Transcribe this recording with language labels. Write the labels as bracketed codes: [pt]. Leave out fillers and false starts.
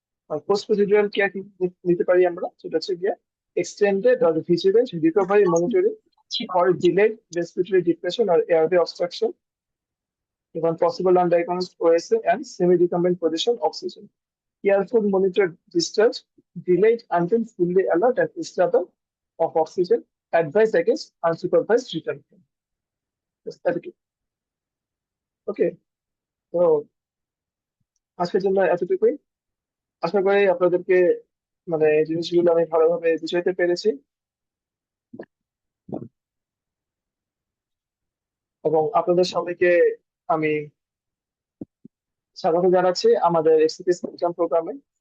[en] আর post procedural care [bn] কি নিতে পারি আমরা, সেটা হচ্ছে গিয়ে [en] Extended or vigilant recovery monitoring for delayed respiratory depression or airway obstruction, even possible undiagnosed OSA and semi-recumbent position oxygen. Careful monitor discharge, delayed until fully alert and stable of oxygen, advise against unsupervised return. Just that it. [bn] Okay, তো আজকের জন্য এতটুকুই। আশা করি আপনাদেরকে মানে এই জিনিসগুলো আমি ভালোভাবে বুঝাইতে পেরেছি, এবং আপনাদের সবাইকে আমি স্বাগত জানাচ্ছি আমাদের এক্সপিএস এক্সাম প্রোগ্রামে।